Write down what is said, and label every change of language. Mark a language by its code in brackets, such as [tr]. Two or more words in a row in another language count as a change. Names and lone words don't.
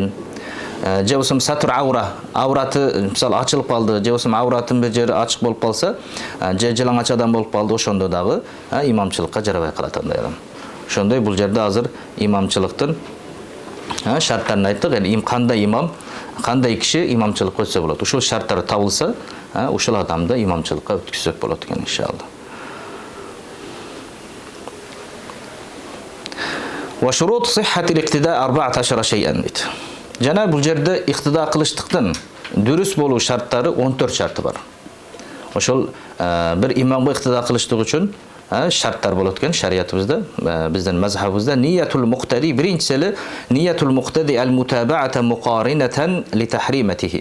[uz] Je bo'lsin satr avrati misol ochilib qoldi, je bo'lsin avratin bir yeri ochiq bo'lib qolsa, je jilang'ach odam bo'lib qoldi, o'shanda dag'i imomchilikqa jarabay qiladi odam. Shunday bu yerda hozir imomchilikdan shartlarni aytdik. Yani qanday imom, qanday kishi imomchilikqa o'tsa bo'ladi. O'sha shartlar topilsa, o'sha odamda imomchilikqa o'tkazsak bo'ladi ekan inshaalloh. [ar] وشروط صحة الاقتداء 14 شيئا. [uz] Jana bu yerda iqtido qilishlikdan durust bo'luv shartlari 14 sharti bor. O'shol bir imomga iqtido qilishlik uchun shartlar bo'layotgan shariatimizda, bizning mazhabimizda [ar] نية المقتدي, [uz] birinchisi [ar] نية المقتدي المتابعة مقارنة لتحريمته.